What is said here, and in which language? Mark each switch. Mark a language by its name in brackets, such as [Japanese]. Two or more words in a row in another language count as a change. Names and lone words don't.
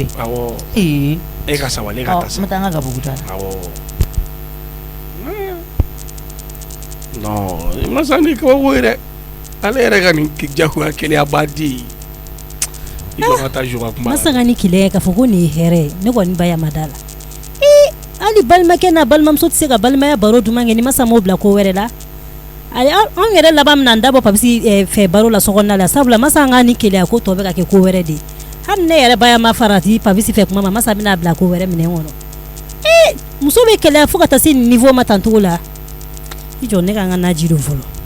[Bambara] E ka sabali e ka taa sa. N bɛ taa n ka gabugu ta. Non masa ni kabako ye dɛ ale yɛrɛ ka nin jagoya kɛlɛya b'a di i ka taa jo ka kuma la. Masa ka ni kɛlɛ k'a fɔ ko nin ye hɛrɛ ye ne kɔni ba ya ma da la. Ali balimakɛ n'a balimamuso tɛ se ka balimaya baro duman kɛ ni masa m'o bila ko wɛrɛ la anw yɛrɛ laban min na n dabɔ Papsi fɛ baro la sokɔnɔna la sabula masa an ka ni kɛlɛya ko tɔ bɛ ka kɛ ko wɛrɛ de hali ne yɛrɛ ba ya ma farati Papsi fɛ kuma ma masa bɛna bila ko wɛrɛ minɛn kɔnɔ muso bɛ kɛlɛya fo ka taa se nin niveau ma tan cogo la i jɔ ne ka n ka naji don fɔlɔ.